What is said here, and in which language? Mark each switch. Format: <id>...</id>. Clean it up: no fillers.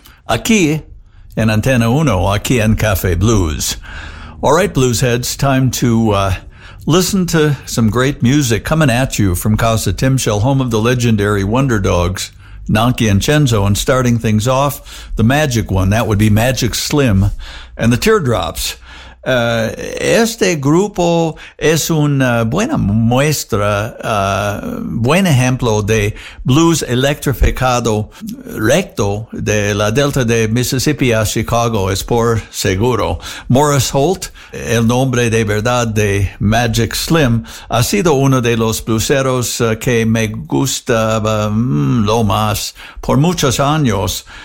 <es>aquí en Antena 1, aquí en Café Blues.</es> <en>All right, blues heads, time to listen to some great music coming at you from Casa Timshel, home of the legendary Wonder Dogs, Nonky and Cenzo, and starting things off, the magic one, that would be Magic Slim, and the Teardrops.</en> <es>Este grupo es una buena muestra, buen ejemplo de blues electrificado recto de la Delta de Mississippi a Chicago, es por seguro. Morris Holt, el nombre de verdad de Magic Slim, ha sido uno de los blueseros que me gustaba lo más por muchos años.</es>